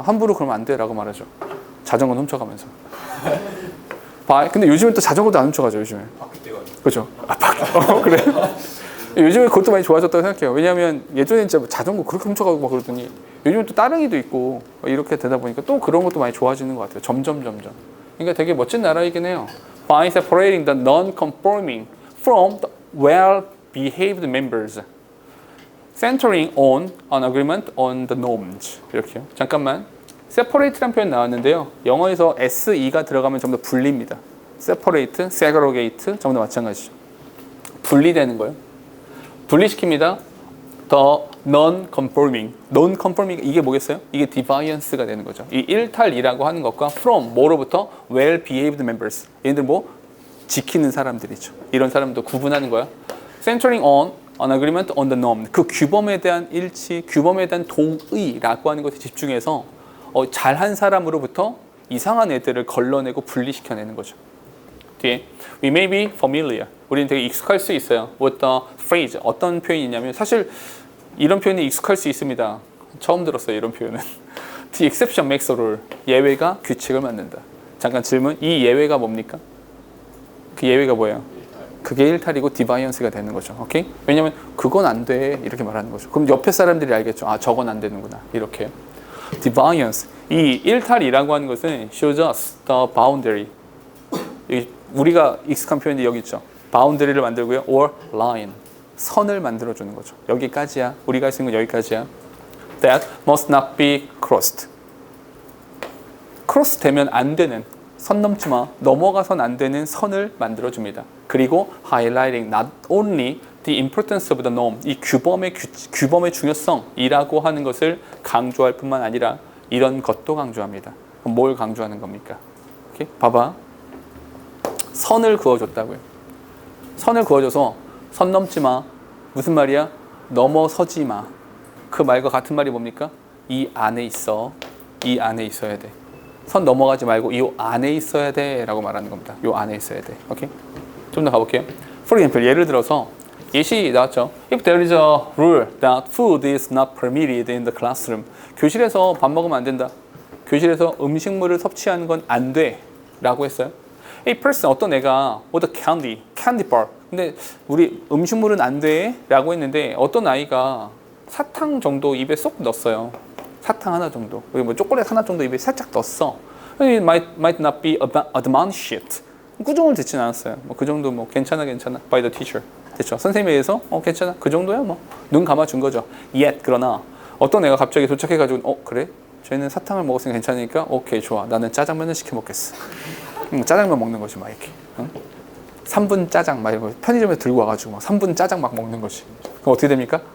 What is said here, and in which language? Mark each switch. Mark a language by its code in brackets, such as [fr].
[ko] 함부로 그러면 안 돼라고 말하죠. 자전거 훔쳐가면서. 근데 요즘은 또 자전거도 안 훔쳐가죠. 요즘에. 그렇죠. 그래. 요즘에 그것도 많이 좋아졌다고 생각해요. 왜냐하면 예전에 진짜 자전거 그렇게 훔쳐가고 막 그러더니 요즘은 또 따릉이도 있고 이렇게 되다 보니까 또 그런 것도 많이 좋아지는 것 같아요. 점점. 그러니까 되게 멋진 나라이긴 해요. [en] By separating the non-conforming from the well-behaved members, centering on an agreement on the norms. [ko] 이렇게요. 잠깐만. separate라는 표현 나왔는데요. 영어에서 SE가 들어가면 전부 다 분리입니다. separate, segregate 전부 다 마찬가지죠. 분리되는 거예요. 분리시킵니다. [en] The non-conforming. [ko] non-conforming 이게 뭐겠어요? 이게 deviance가 되는 거죠. 이 일탈이라고 하는 것과 from 뭐로부터 [en] well-behaved members. [ko] 얘네들 뭐 지키는 사람들이죠. 이런 사람도 구분하는 거야. [en] centering on an agreement on the norm. [ko] 그 규범에 대한 일치, 규범에 대한 동의라고 하는 것에 집중해서 잘한 사람으로부터 이상한 애들을 걸러내고 분리시켜내는 거죠. [en] 뒤에 We may be familiar. [ko] 우리는 되게 익숙할 수 있어요. [en] With the phrase. [ko] 어떤 표현이냐면 사실 이런 표현이 익숙할 수 있습니다. 처음 들었어요. 이런 표현은. [en] The exception makes a rule. [ko] 예외가 규칙을 만든다. 잠깐 질문. 이 예외가 뭡니까? 그 예외가 뭐예요? 그게 일탈이고 디바이언스가 되는 거죠. 오케이? 왜냐면 그건 안 돼. 이렇게 말하는 거죠. 그럼 옆에 사람들이 알겠죠. 아, 저건 안 되는구나. 이렇게. Deviance. 이 일탈이라고 하는 것은 [en] shows us the boundary. [ko] 우리가 익숙한 표현이 여기 있죠. boundary를 만들고요. [en] or line. [ko] 선을 만들어주는 거죠. 여기까지야. 우리가 할 수 있는 건 여기까지야. [en] That must not be crossed. [ko] 크로스 되면 안 되는, 선 넘지 마, 넘어가선 안 되는 선을 만들어줍니다. 그리고 [en] highlighting not only the importance of the norm, [ko] 이 규범의 중요성이라고 하는 것을 강조할 뿐만 아니라 이런 것도 강조합니다. 그럼 뭘 강조하는 겁니까? 오케이? 봐봐. 선을 그어줬다고요. 선을 그어줘서 선 넘지 마. 무슨 말이야? 넘어서지 마. 그 말과 같은 말이 뭡니까? 이 안에 있어. 이 안에 있어야 돼. 선 넘어가지 말고 이 안에 있어야 돼 라고 말하는 겁니다. 이 안에 있어야 돼. 오케이? 좀 더 가볼게요. [en] For example, [ko] 예를 들어서 예시 나왔죠. [en] If there is a rule that food is not permitted in the classroom. [ko] 교실에서 밥 먹으면 안 된다. 교실에서 음식물을 섭취하는 건 안 돼. 라고 했어요. [en] A person, [ko] 어떤 애가 [en] with a candy bar. [ko] 근데 우리 음식물은 안 돼. 라고 했는데 어떤 아이가 사탕 정도 입에 쏙 넣었어요. 사탕 하나 정도. 뭐 초콜릿 하나 정도 입에 살짝 넣었어. [en] It might not be admonished. [ko] 꾸중을 듣진 않았어요. 뭐 그 정도 뭐 괜찮아 [en] by the teacher. [ko] 됐죠. 선생님에 의해서 괜찮아 그 정도야 뭐 눈 감아준 거죠. Yet 그러나 어떤 애가 갑자기 도착해가지고 그래? 쟤는 사탕을 먹었으니 괜찮으니까 오케이 좋아. 나는 짜장면을 시켜 먹겠어. 짜장면 먹는 거지 막 이렇게. 응? 3분 짜장 막 이런 거 편의점에 들고 와가지고 막 3분 짜장 막 먹는 거지. 그럼 어떻게 됩니까?